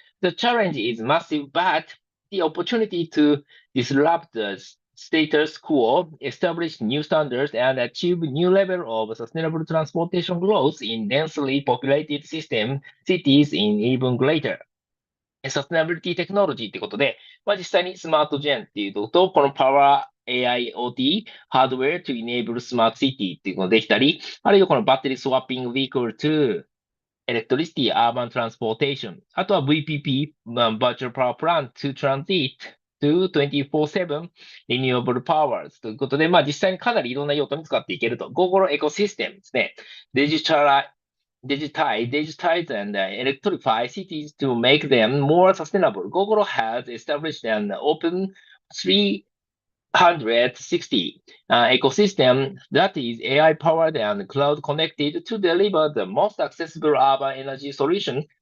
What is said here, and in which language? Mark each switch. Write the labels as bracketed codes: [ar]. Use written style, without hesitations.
[en] The challenge is massive, but the opportunity to disrupt the status quo, establish new standards, and achieve new level of sustainable transportation growth in densely populated cities in even greater. [ja] サステナビリティテクノロジーってことで、実際にスマートジェンっていうのと、このパワー AIoT、ハードウェア [en] to enable smart city [ja] っていうのができたり、あるいはこのバッテリースワッピング [en] vehicle to electricity urban transportation、 [ja] あとは VPP、 [en] virtual power plant to transit to 24/7 renewable powers [ja] ということで、実際にかなりいろんな用途に使っていけると。 Gogoro エコシステムですね。 [en] digitize and electrify cities to make them more sustainable. Gogoro has established an open 360 ecosystem that is AI powered and cloud connected to deliver the most accessible urban energy solution.